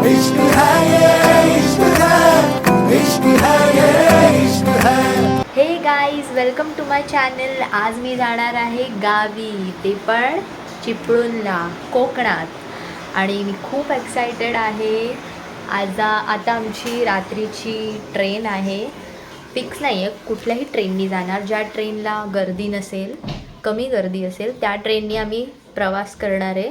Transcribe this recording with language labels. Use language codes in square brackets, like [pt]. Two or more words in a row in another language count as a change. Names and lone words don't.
[hi] इश्क है ये इश्क है, इश्क है ये इश्क है। [en] Hey guys, welcome to my channel. [mr] आज मी जाणार आहे गावी, ते पण चिपळूणला, कोकणात. आणि मी खूप एक्सायटेड आहे. आता आमची रात्रीची ट्रेन आहे. फिक्स नाही आहे कुठल्याही ट्रेननी जाणार. ज्या ट्रेनला गर्दी नसेल, कमी गर्दी असेल, त्या ट्रेननी आम्ही प्रवास करणार आहे.